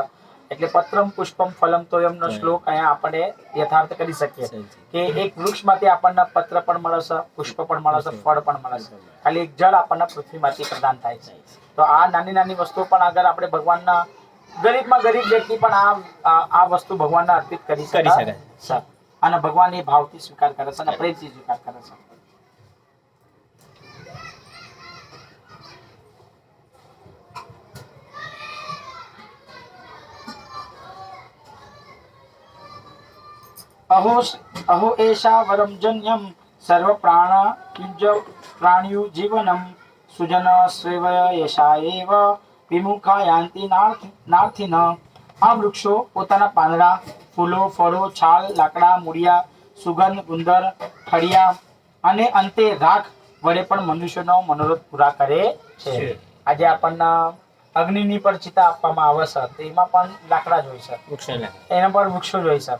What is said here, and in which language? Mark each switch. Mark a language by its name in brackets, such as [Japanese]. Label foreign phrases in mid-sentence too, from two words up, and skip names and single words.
[Gujarati] એટલે [Sanskrit] पत्रम् पुष्पम् फलम् [Gujarati] તોયમનો શ્લોક અહીંયા આપણે યથાર્થ કરી શકીએ કે એક વૃક્ષમાંથી આપણને પત્ર પણ મળે છે, પુષ્પ પણ મળે છે, ફળ પણ મળે છે. ખાલી એક જળ આપણને પૃથ્વીમાંથી પ્રદાન થાય છે. તો આ નાની નાની વસ્તુઓ પણ અગર આપણે ભગવાનના ગરીબમાં ગરીબ વ્યક્તિ પણ આ વસ્તુ ભગવાનને અર્પિત કરી શકે છે અને ભગવાન એ ભાવથી સ્વીકાર કરે છે અને પ્રેમથી સ્વીકાર કરે છે. [Sanskrit] अहो एषा वरम जन्यम सर्व प्राणियु जीवनम सुजन सेवय एषा एव विमुखा यान्ति नार्थिन. [Gujarati] આ વૃક્ષો પોતાના પાંદડા, ફૂલો, ફળો, છાલ, લાકડા, મૂળિયા, સુગંધ, ગુંદર, ફળિયા અને અંતે રાખ વડે પણ મનુષ્યનો મનોરથ પૂરા કરે છે. આજે આપણને અગ્નિની પર ચિતા આપવામાં આવે છે તો એમાં પણ લાકડા જ હોય છે, એના પર વૃક્ષો જ હોય છે.